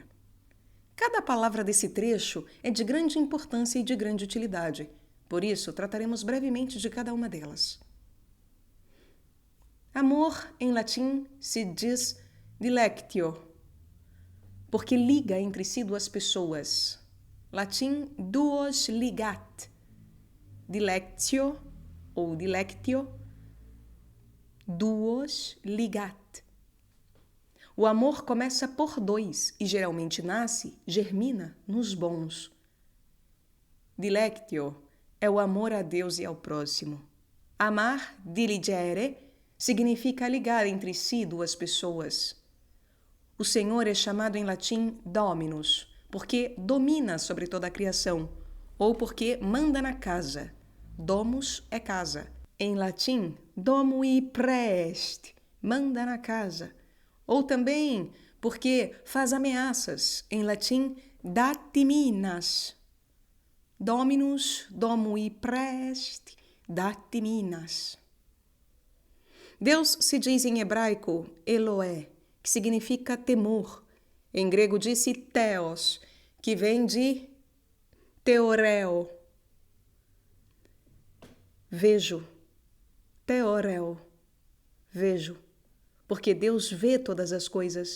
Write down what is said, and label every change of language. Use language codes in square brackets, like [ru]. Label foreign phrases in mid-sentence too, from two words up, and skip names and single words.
[pt] Cada palavra desse trecho é de grande importância e de grande utilidade. Por isso, trataremos brevemente de cada uma delas. Amor, em latim, se diz dilectio, porque liga entre si duas pessoas. Latim, [la] duos ligat. Dilectio, ou dilectio, duos ligat. [pt] O amor começa por dois e geralmente nasce, germina, nos bons. Dilectio é o amor a Deus e ao próximo. Amar, diligere, significa ligar entre si duas pessoas. O Senhor é chamado em latim Dominus, porque domina sobre toda a criação, ou porque manda na casa. Domus é casa. Em latim, [la] domui praest, [pt] manda na casa. ou também porque faz ameaças, em latim, [la] datiminas. Dominus, domui prest, datiminas. [pt] Deus se diz em hebraico Eloé, que significa temor. Em grego disse theos, que vem de theoreo. Vejo, theoreo, vejo, porque Deus vê todas as coisas.